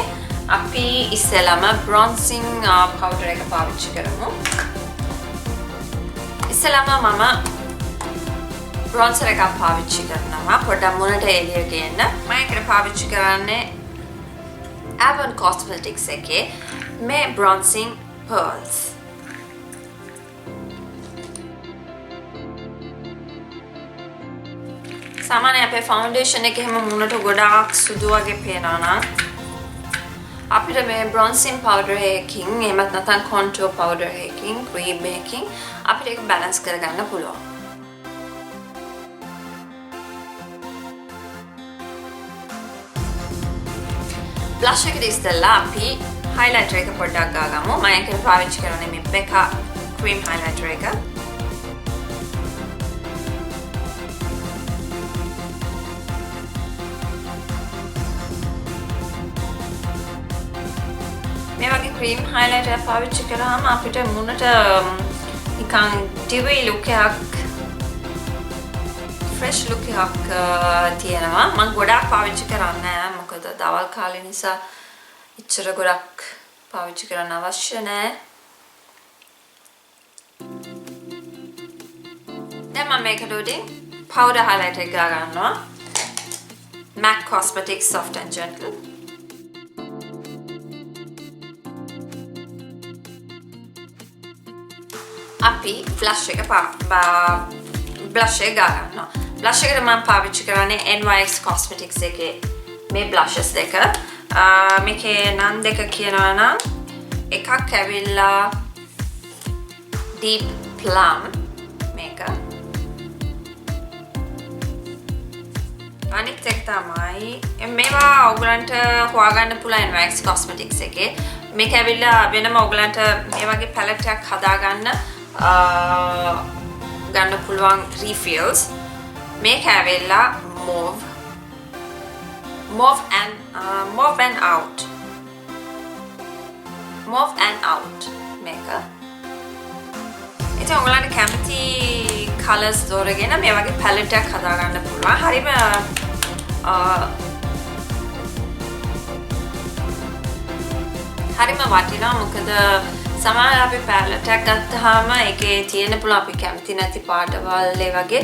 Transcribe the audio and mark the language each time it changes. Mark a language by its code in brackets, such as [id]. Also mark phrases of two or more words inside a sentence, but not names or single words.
[si] අපි ඉස්සෙල්ලාම [en] bronzing powder [si] එක පාවිච්චි කරමු. ඉස්සෙල්ලාම මම bronzer එකක් පාවිච්චි කරනවා පොඩ්ඩක් මුණට එළිය ගේන්න. මම ඒකට පාවිච්චි කරන්නේ Avon Cosmetics එකේ මේ [en] bronzing pearls. [si] සාමාන්‍යයෙන් අපේ foundation එක එහෙම මුණට ගොඩාක් සුදු වගේ පේනවා නම් අපිට මේ [en] bronzing powder [si] එකකින් එහෙමත් නැත්නම් [en] contour powder [si] එකකින් cream එකකින් අපිට ඒක balance කරගන්න පුළුවන්. blush එකට ඉස්සෙල්ලා අපි highlighter එක පොඩ්ඩක් ගාගමු. මම ඒකට පාවිච්චි කරන්නේ මේ Becca [en] cream highlighter [si] එක. මේ වගේ [en] cream highlighter [si] පාවිච්චි කරාම අපිට මුණට නිකන් [en] dewy look [si] එකක් [en] fresh look [si] එකක් තියෙනවා. මම ගොඩාක් පාවිච්චි කරන්නේ නැහැ මොකද දවල් කාලේ නිසා ඉච්චර ගොඩක් පාවිච්චි කරන්න අවශ්‍ය නැහැ. දැන් මම මේකට උඩින් [en] powder highlighter [si] එක ගා ගන්නවා. MAC Cosmetics Soft and Gentle. අපි blush එක blush එක ගා ගන්නවා. blush එකට මම පාවිච්චි කරන්නේ NYX Cosmetics එකේ මේ blushes දෙක. මේකේ නම් දෙක කියනවා නම් එකක් ඇවිල්ලා [en] deep plum [si] මේක. අනිත් එක තමයි මේවා ඔයගලන්ට හොයාගන්න පුළුවන් NYX Cosmetics එකේ. මේක ඇවිල්ලා වෙනම ඔයගලන්ට මේ වගේ palette එකක් හදාගන්න ගන්න පුළුවන් refills. මේක ඇවිල්ලා [en] mauve and out [si] මේක. ඉතින් ඔයගලන්ට කැමති colors දෝරගෙන මේ වගේ palette එකක් හදාගන්න පුළුවන්. හරිම වටිනවා මොකද සමහර අපි palette එකක් ගත්තාම ඒකේ තියෙන පුළුවන් අපි කැමති නැති පාටවල් ඒ වගේ.